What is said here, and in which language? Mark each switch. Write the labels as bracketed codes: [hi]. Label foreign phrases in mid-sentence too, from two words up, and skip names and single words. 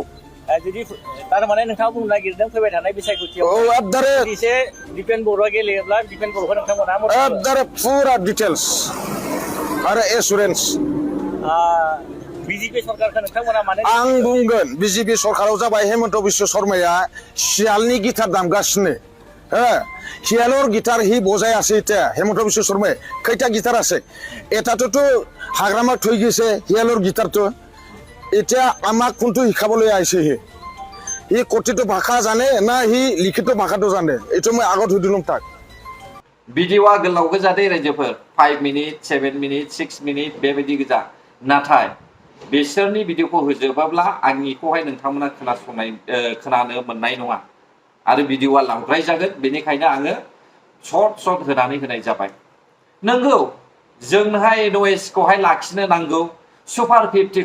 [brx] जुदि थारमाने नोंथाङा बुंनो नागिरदों फैबाय थानाय बिसायख'थियाव एसे डिफेन्स बर'आ गेलेयोब्ला डिफेन्स बर'खौ नोंथांमोना फुरा डिटेल्स आरो एसुरेन्स बिजेपि सरकारखौ नोंथांमोना माने आं बुंगोन बिजेपि सरकाराव जाबाय हेमन्त बिश्व शर्माया सियालनि गिटार दामगासिनो। [as] হিয়ালৰ গিটাৰ হি বজাইছে এটা হেমন্ত বিশ্ব শর্মা কয়টা গিটার আছে? এটাতো তো হাগ্রামা থৈ গেছে হিয়ালর গিটার তো। এটা আমাক কোনটো শিকাবলৈ আইছে হি কঠিত ভাষা জানে না হি লিখিত ভাষাটো জানে? এইটো মই আগত সুধিলম তাক। [brx] भिडिअआ गोलाव गोजा दे रायजोफोर, 5 मिनिट 7 मिनिट 6 मिनिट बेबायदि गोजा। नाथाय बिसोरनि भिडिअखौ होजोबाब्ला आंनिखौहाय नोंथांमोना खोनानो मोननाय नङा आरो भिडिअआ लावद्राय जागोन बेनिखायनो आङो सर्ट होनानै होनाय जाबाय नंगौ जोंहाय नयसखौहाय लाखिनो नांगौ सुपार 50